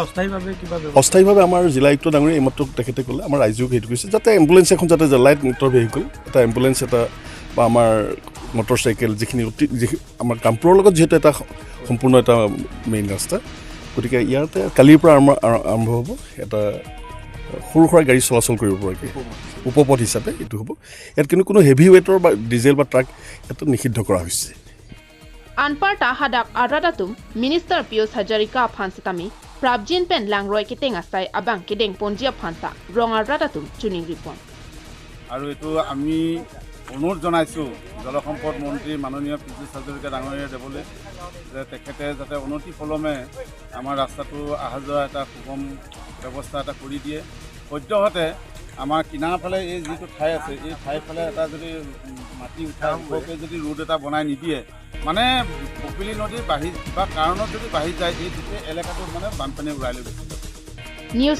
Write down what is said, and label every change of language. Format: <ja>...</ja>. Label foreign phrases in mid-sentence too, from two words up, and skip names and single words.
<as>অস্থায়ীভাৱে আমাৰ জিলা আয়ুক্ত ডাঙৰীয়া এইমাত্ৰ তেখেতে ক'লে আমাৰ ৰাজ্যক হেতু কৰিছে যাতে এম্বুলেন্স এখন যাতে</as> <en>light motor vehicle</en> <as>এটা এম্বুলেন্স এটা বা আমাৰ মটৰচাইকেল যিখিনি আমাৰ কামপুৰৰ লগত যেহেতু এটা সম্পূৰ্ণ এটা মেইন ৰাস্তা গতিকে ইয়াতে কালিৰ পৰা আৰম্ভ হ'ব এটা সৰু সৰু গাড়ী চলাচল কৰিব পৰাকৈ উপপথ হিচাপে এইটো হ'ব ইয়াত কোনো হেভি ৱেটৰ বা ডিজেল বা ট্ৰাক এটা নিষিদ্ধ কৰা হৈছে</as> <mjw>Anparta hadak aradatum Minister Pius Hajarika Phansitami Prabjin pen langroi keteng asai abang kedeng ponjia phansa rong aradatum tuning report</mjw> <as>আৰু এটো আমি অনুৰোধ জনাইছো জলসম্পদ মন্ত্ৰী মাননীয় পিজু হাজৰিকা ডাঙৰীয়া দেৱলে যে তেখেতে যাতে অনতি ফলমে আমাৰ ৰাস্তাটো আহা যোৱা এটা সুগম ব্যৱস্থা এটা কৰি দিয়ে সদ্যহতে আমাৰ কিনাৰ ফালে এই যিটো ঠাই আছে এই ঠাই ফালে এটা যদি মাটি উঠাই ওপৰকে যদি ৰোড এটা বনাই নিদিয়ে মানে কপিলি নদী বাঢ়ি বা কাৰণত যদি বাঢ়ি যায় এই গোটেই এলেকাটো মানে বানপানী উৰাই লৈ গৈছে</as>